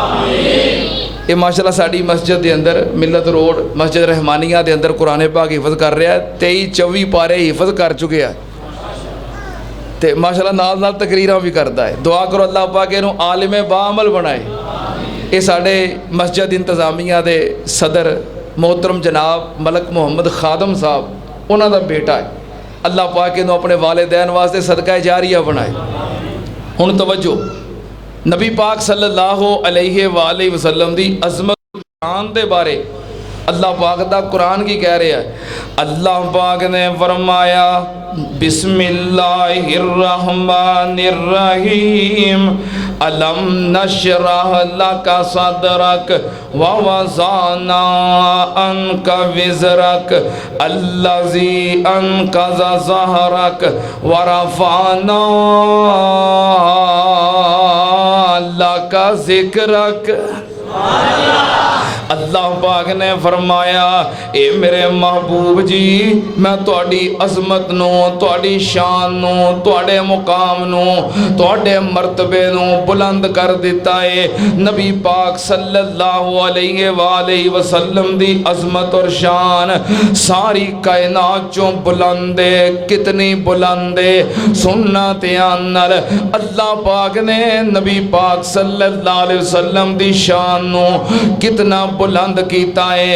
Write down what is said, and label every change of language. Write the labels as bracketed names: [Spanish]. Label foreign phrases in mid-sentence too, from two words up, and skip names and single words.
[Punjabi] ایہ ماشاءاللہ ساڈی مسجد کے اندر ملت روڈ مسجد رحمانیہ کے اندر قرآن پاک حفظ کر رہا ہے. 23-24 پارے حفظ کر چکے ہیں تو ماشاءاللہ نال نال تقریراں بھی کرتا ہے. دعا کرو اللہ پاک اینہوں عالمِ با عمل بنائے. ایہ ساڈے مسجد انتظامیہ کے صدر محترم جناب ملک محمد خادم صاحب، اونہاں دا بیٹا ہے. اللہ پاک اینہوں اپنے والدین واسطے صدقہ جاریہ بنائے. ہن توجہ، نبی پاک [Arabic] صلى الله عليه وسلم [Punjabi] دی عظمت شان دے بارے اللہ پاک دا قرآن کی کہہ رہا ہے. اللہ پاک نے فرمایا [Arabic] بسم اللہ الرحمن الرحیم الم نشرح لک صدرک ووضعنا عنک وزرک الذی انقض ظہرک ورفعنا لک ذکرک. [Punjabi] اللہ پاک نے فرمایا اے میرے محبوب جی میں تہاڈی عظمت نو تہاڈی شان نو تہاڈے مقام نو تہاڈے مرتبے نو بلند کر دیتا ہے. نبی پاک [Arabic] صلی اللہ علیہ وآلہ وسلم [Punjabi] دی عظمت اور شان ساری کائنات چوں بلند ہے. کتنی بلند ہے سننا دھیان نال. اللہ پاک نے نبی پاک [Arabic] صلی اللہ علیہ وسلم [Punjabi] دی شان نو کتنا بلند کیتا ہے.